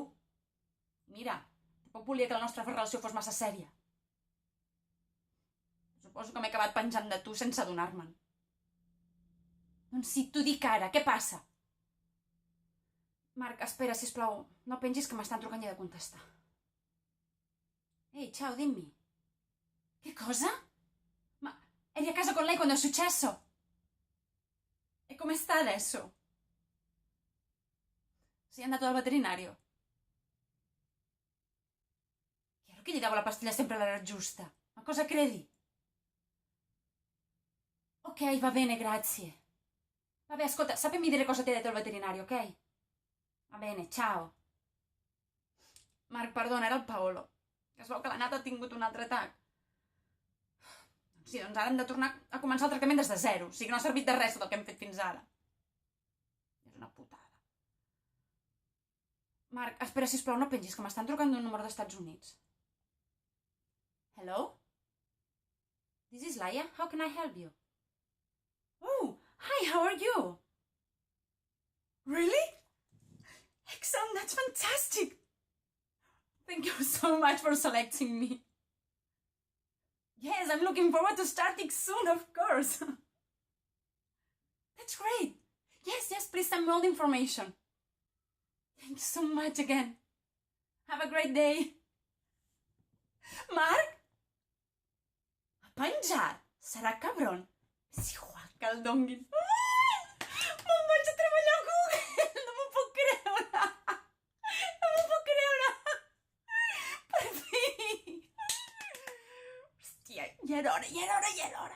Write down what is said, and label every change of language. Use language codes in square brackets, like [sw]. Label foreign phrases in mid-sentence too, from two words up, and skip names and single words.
[ca] Mira, tampoc volia que la nostra relació fos massa sèria. Suposo que m'he acabat penjant de tu sense adonar-me'n. Doncs sí, t'ho dic ara, què passa? Marc, espera, sisplau, no pengis que m'estan trucant i he de contestar. [it] Ehi, ciao, dimmi. Che cosa? Ma eri a casa con lei quando è successo? E come sta adesso? Sei andato dal veterinario? Chiaro che gli davo la pastiglia sempre all'ora giusta. Ma cosa credi? Ok, va bene, grazie. Vabbè, ascolta, sappimi dire cosa ti ha detto il veterinario, ok? Va bene, ciao. [ca] Marc, perdona, era el Paolo. Que es veu que la Nata ha tingut un altre atac. Sí, doncs ara hem de tornar a començar el tractament des de zero. O sigui que no ha servit de res tot el que hem fet fins ara. És una putada. Marc, espera, sisplau, no pengis, que m'estan trucant d'un número d'Estats Units. [en] Hello? This is Laia. How can I help you? Oh, hi, how are you? Really? Excellent, that's fantastic. Thank you so much for selecting me. Yes, I'm looking forward to starting soon, of course. That's great. Yes, please send me all the information. Thank you so much again. Have a great day. [ca] Marc? Ha penjat? Serà cabron? És igual que el donguin. Me'n vaig a treballar a Google! No m'ho puc creure! No m'ho puc creure! Per fi! Hòstia, ja era hora! Bien!